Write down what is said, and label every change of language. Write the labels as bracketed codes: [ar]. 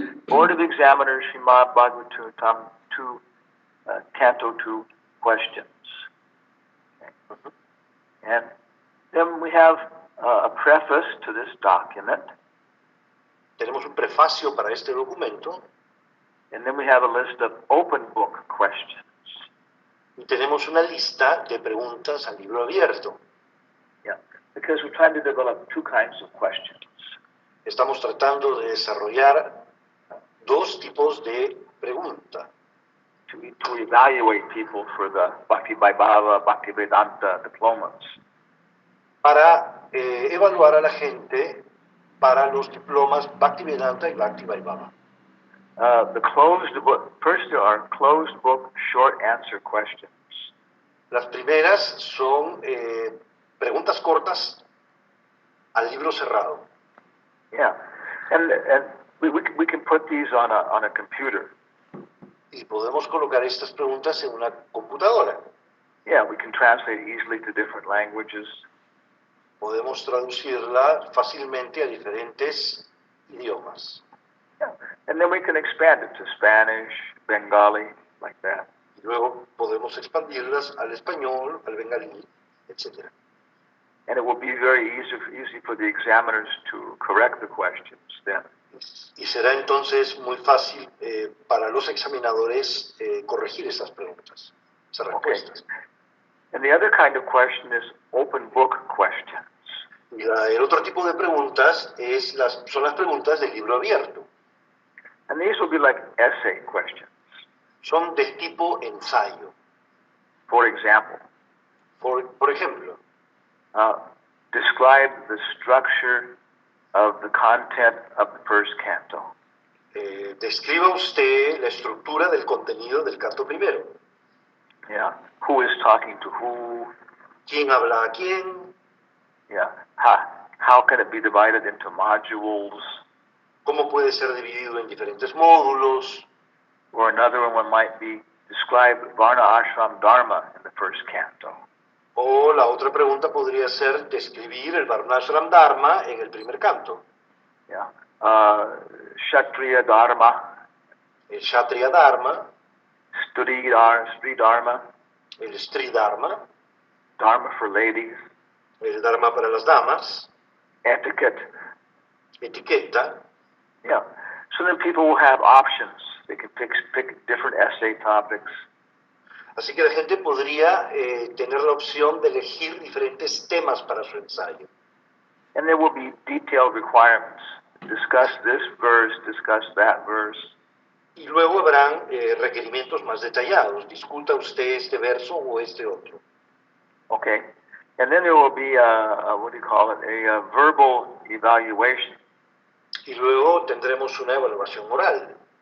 [en] Board of Examiners, Srimad Bhagavatam 2, Canto 2, questions. Okay. And then we have a preface to this document. [es] Tenemos un prefacio para este documento. [en] And then we have a list of open book questions. [es] Y tenemos una lista de preguntas al libro abierto. [en] Yeah, because we're trying to develop 2 kinds of questions. [es] Estamos tratando de desarrollar 2 tipos de pregunta. [en] To evaluate people for the Bhakti Vaibhava, Bhakti Vedanta diplomas. [es] Para evaluar a la gente para los diplomas Bhaktivedanta y Bhakti Vaibhava. [en] The closed book, first there are closed book short answer questions. [es] Las primeras son preguntas cortas al libro cerrado. [en] Yeah, and we can put these on a computer. [es] Y podemos colocar estas preguntas en una computadora. [en] Yeah, we can translate easily to different languages. [es] Podemos traducirla fácilmente a diferentes idiomas. [en] Yeah. And then we can expand it to Spanish, Bengali, like that. [es] Y luego podemos expandirlas al español, al bengalí, etc. [en] And it will be very easy for the examiners to correct the questions then. [es] Y será entonces muy fácil para los examinadores corregir esas preguntas, esas respuestas. [en] Okay. And the other kind of question is open book questions. [es] Y el otro tipo de preguntas son las preguntas del libro abierto. [en] And these will be like essay questions. [es] Son del tipo ensayo. [en] For example, [es] por ejemplo, [en] describe the structure of the content of the first canto. [es] Describa usted la estructura del contenido del canto primero. [en] Yeah. Who is talking to who? [es] ¿Quién habla a quién? [en] Yeah. How can it be divided into modules? [es] ¿Cómo puede ser dividido en diferentes módulos? [en] Or another one might be describe Varna Ashram Dharma in the first canto. [es] O la otra pregunta podría ser describir el Varnashram Dharma en el primer canto. [en] Yeah. Kshatriya Dharma. [es] el Kshatriya Dharma, [en] Studi Dharma, [es] el Stri Dharma, [en] Dharma for ladies, [es] el Dharma para las damas, [en] etiquette. [es] etiqueta. [en] Yeah. So then people will have options. They can pick different essay topics. [es] Así que la gente podría tener la opción de elegir diferentes temas para su ensayo. [en] And there will be detailed requirements. Discuss this verse, discuss that verse. [es] Y luego habrán requerimientos más detallados. Discuta usted este verso o este otro. [en] Okay. And then there will be a verbal evaluation [es] Y luego tendremos una evaluación oral